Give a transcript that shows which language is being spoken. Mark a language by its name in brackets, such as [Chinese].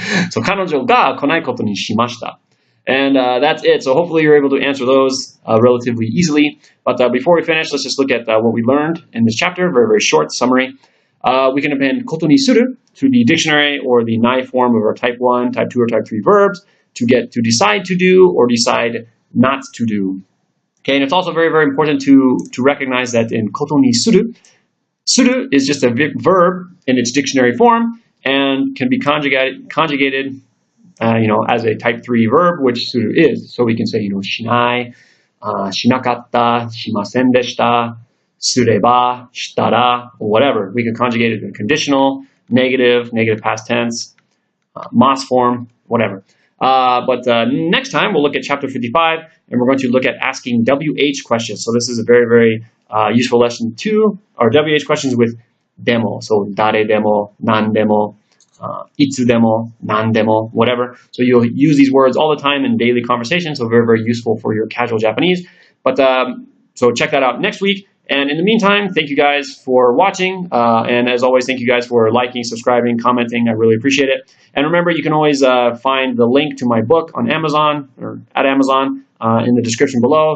[Japanese] So 彼女が来ないことにしました。 [English] And that's it. So hopefully you're able to answer those relatively easily. But before we finish, let's just look at what we learned in this chapter. Very, very short summary. We can appendことにする to the dictionary or the nai form of our type 1, type 2, or type 3 verbs to get to decide to do or decide not to do. Okay, and it's also very, very important to recognize that inことにする, suru is just a verb in its dictionary form and can be conjugated as a type 3 verb, which suru is. So we can say, [Japanese] しない、しなかった、しませんでした、すれば、したら, [English] or whatever. We can conjugate it in conditional, negative past tense, mas form, whatever. But next time we'll look at chapter 55 and we're going to look at asking WH questions. So this is a very, very useful lesson too, or WH questions with demo. So [Japanese] 誰でも、何でも、いつでも、何でも, [English] whatever. So you'll use these words all the time in daily conversation. So very, very useful for your casual Japanese. But so check that out next week. And in the meantime, thank you guys for watching. And as always, thank you guys for liking, subscribing, commenting. I really appreciate it. And remember, you can always find the link to my book on Amazon or at Amazon in the description below.